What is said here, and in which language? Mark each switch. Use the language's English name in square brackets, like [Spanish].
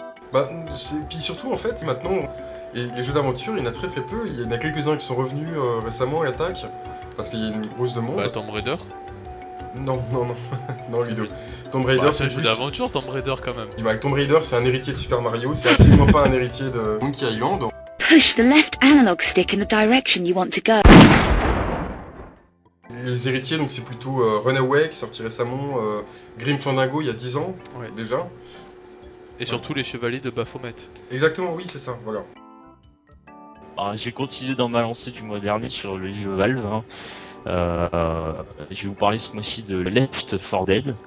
[French] Puis surtout, en fait, maintenant, les jeux d'aventure, il y en a très très peu. Il y en a quelques-uns qui sont revenus récemment à l'attaque, parce qu'il y a une grosse demande. Bah, Tomb Raider ? Non. Non, Ludo. Tomb Raider, c'est un jeu d'aventure, Tomb Raider, quand même. Bah, Tomb Raider, c'est un héritier de Super Mario, c'est absolument pas un héritier de Monkey Island. [English] Push the left analog stick in the direction you want to go. [French] les héritiers, donc c'est plutôt Runaway qui est sorti récemment, Grim Fandango il y a 10 ans déjà. Et surtout les chevaliers de Baphomet. Exactement, oui, c'est ça, voilà. Alors, j'ai continué dans ma lancée du mois dernier sur le jeu Valve. Je vais vous parler ce mois-ci de Left 4 Dead.